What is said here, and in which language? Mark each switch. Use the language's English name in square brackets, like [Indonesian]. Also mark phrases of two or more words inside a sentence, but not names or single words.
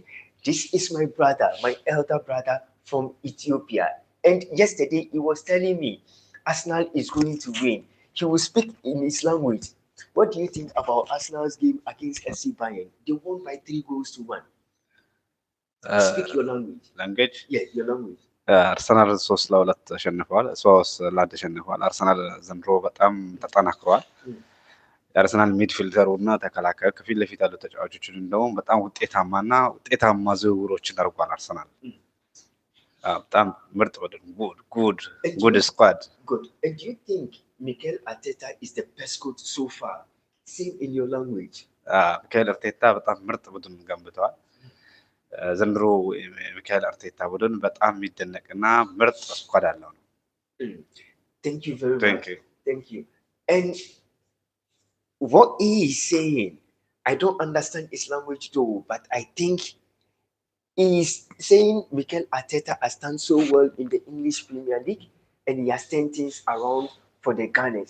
[English] This is my brother, my elder brother from Ethiopia. And yesterday he was telling me Arsenal is going to win. He will speak in his language. What do you think about Arsenal's game against FC Bayern? They won by 3-1. Speak your language. Yeah, your language. [Amharic] አርሰናል 3-2 ተሸንፈዋል። 3-1 ተሸንፈዋል። አርሰናል ዘንድሮ በጣም ተጠናክሯል። የአርሰናል ሚድፊልደሩ እና ተከላካዩ ከፊት ለፊት ያሉ ተጫዋቾችን እንደውም በጣም ውጤታማ ዝውውሮችን አድርጓል አርሰናል። በጣም ምርጥ ቡድን [English] good squad. Good. And do you think Mikel Arteta is the best coach so far? Same in your language. [Amharic] ሚካኤል አርቴታ በጣም ምርጥ ቡድን ገንብተዋል። ዘንድሮ ሚካኤል አርቴታ ቡድን በጣም የሚደነቅና ምርጥ ስኳድ አለው ነው። [English] Thank you very much. Thank you. And what he is saying, I don't understand his language though, but I think he is saying Mikel Arteta has done so well in the English Premier League and he has turned things around for the Gunners.